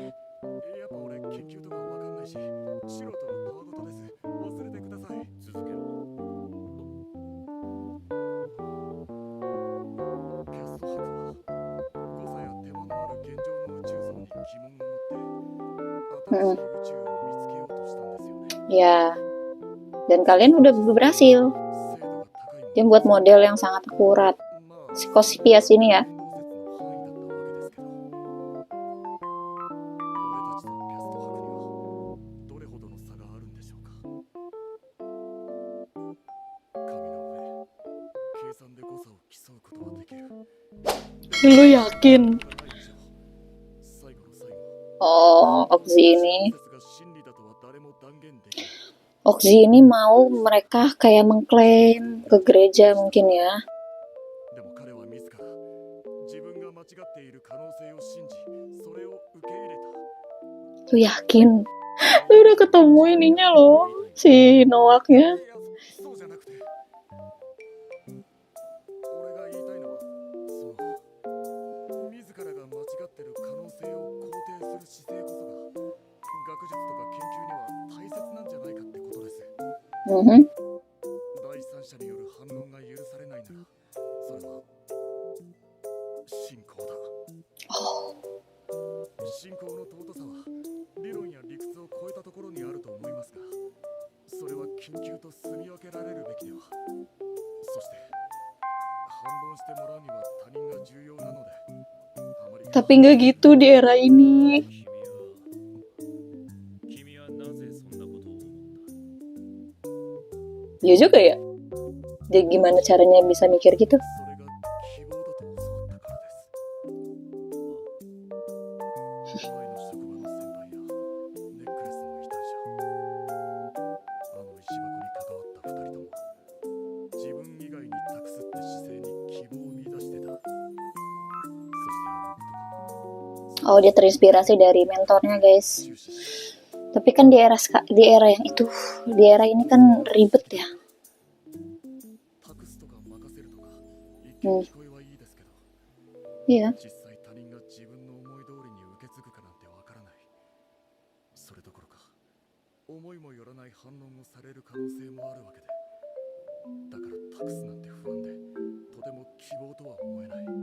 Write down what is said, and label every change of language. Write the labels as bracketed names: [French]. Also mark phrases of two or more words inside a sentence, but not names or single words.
[Japanese] やっぱ俺研究とかわかんないし、素人のたわごとです。忘れてください。続けろ。キャスト博は誤差や手間のある現状の宇宙像に疑問を持って新しい宇宙を見つけようとしたんですよね。 [Indonesian] Ya. Dan kalian udah berhasil. [Japanese] 精度が高い [Indonesian] Dia buat model yang sangat akurat. [Japanese] まあ [Indonesian] Si Cospias ini ya. [Japanese] 運動説の範囲だったわけですけど、俺たちとキャスト博にはどれほどの差があるんでしょうか。紙の上、計算で誤差を競うことはできる。 [Indonesian] Lu yakin? [Japanese] 最後の最後、 [Indonesian] Oh, Oxy ini. [Japanese] 説が真理だとは誰も断言できない。 [Indonesian] Oxy ini mau mereka kayak mengklaim ke gereja mungkin ya. [Japanese] でも彼は自ら自分が間違っている可能性を信じ、それを受け入れた。 [Indonesian] Lu yakin? Lu udah ketemu ininya loh, si Noaknya. [Japanese] いや、そうじゃなくて、俺が言いたいのは、自らが間違ってる可能性を肯定する姿勢こそが学術とか研究には大切なんじゃないかってことです。 Mhm. 第三者による反論が許されないなら、それは信仰だ。 Oh, 信仰の尊さは理論や理屈を超えたところにあると思いますが、それは研究と住み分けられるべきでは。そして反論してもらうには他人が重要なので、あまり [Indonesian] tapi nggak gitu di era ini. [Japanese] 君はなぜそんなことを思った？ [Indonesian] Iya juga ya. Dia gimana caranya bisa mikir gitu? [Japanese] それが希望だと教わったからです。前の職場の先輩やネックレスの異端者、あの石箱に関わった二人とも自分以外に託すって姿勢に希望を見出してた。そしてあのことが [Indonesian] Oh, dia terinspirasi dari mentornya, guys. [Japanese] 中止し、 [Indonesian] Tapi kan di era yang itu, di era ini kan ribet ya. [Japanese] 託すとか任せるとか一見聞こえはいいですけど、 [Indonesian] Iya. [Japanese] 実際他人が自分の思い通りに受け継ぐかなんてわからない。それどころか思いもよらない反論をされる可能性もあるわけで、だから託すなんて不安でとても希望とは思えない。